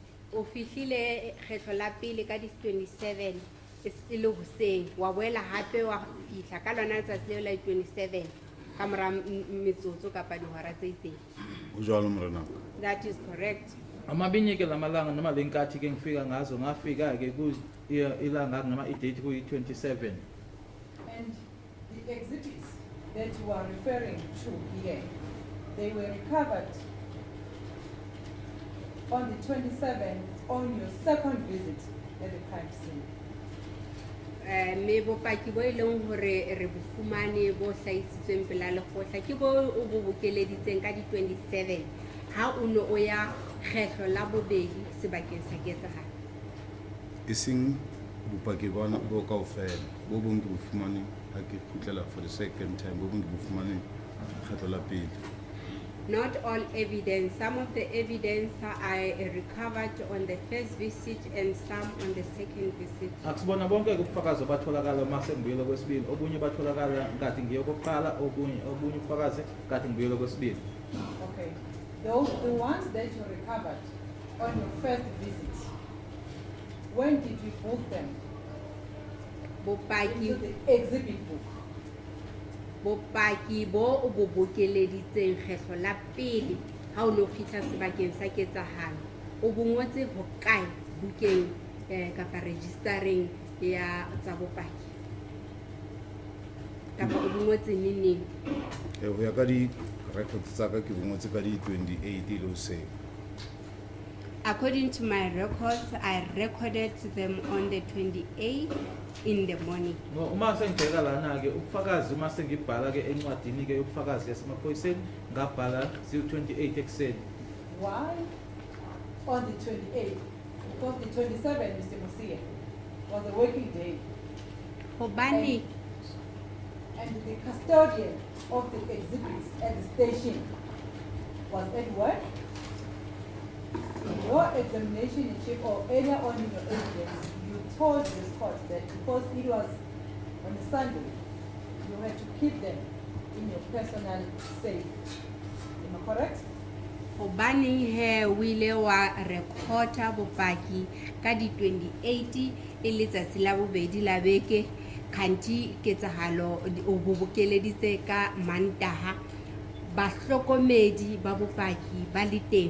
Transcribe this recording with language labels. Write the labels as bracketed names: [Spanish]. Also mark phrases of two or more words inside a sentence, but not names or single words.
[Southern Sotho] o fihlile kgetlo la pele ka di 27 e le hoseng wa boela hape wa fihla ka lona letsatsi leo la 27 ka mora metsotso kapa dihora tse itseng. Ho jwalo morena. [English] That is correct. [Zulu] Amabinye-ke lamalanga noma le nkathi-ke ngifika ngazo ngafika-ke ilanga noma i-date kuyi-27. [English] And the exhibits that you are referring to here, they were recovered on the 27th on your second visit at the crime scene. [Southern Sotho] Me bopaki bo e leng hore re bo fumane bo hlahisitsweng pela lekgotla ke bo o bo bokeleditseng ka di 27 ha o no o ya kgetlo la bobedi sebakeng sa ketsahalo. Ising bopaki bona bo kaofela bo bong ke bo fumane ha ke kgutlela [English] for the second time [Southern Sotho] bo bong ke bo fumane kgetlo la pele. [English] Not all evidence. Some of the evidence I recovered on the first visit and some on the second visit. [Zulu] Akusibona bonke ubufakazi obatholakala uma sengibuyela kwesibili, obunye batholakala ngathi ngiyokuqala, obunye ubufakazi ngathi ngibuyela kwesibili. [English] Okay. The ones that you recovered on your first visit, when did you book them? Into the exhibit book. [Southern Sotho] Bopaki bo o bo bokeleditseng kgetlo la pele ha o no fihla sebakeng sa ketsahalo o bongotse hokae bukeng kapa registereng ya tsa bopaki kapa o bongotse neng? Ho ya ka di records tsa ka ke bongotse ka di 28 lo se. [English] According to my records, I recorded them on the 28th in the morning. No, [Zulu] uma sengibheka lana-ke ubufakazi uma sengibhala-ke encwadini-ke ubufakazi yasemaphoyiseni ngabhala ziwu-28 ekuseni. [English] Why on the 28th? Because the 27th, Mr. Musia, was a working day. [Southern Sotho] Hobani. [English] And the custodian of the exhibits at the station was at work. In your examination in chief or earlier on in your evidence, you told this court that because it was on a Sunday, you had to keep them in your personal safe. Am I correct? [Southern Sotho] Hobani he wile wa recorda bopaki ka di 28 e letsatsi la bobedi la beke khanti ketsahalo o bo bokeleditse ka Mantaha bahlokomedi ba bopaki ba le teng.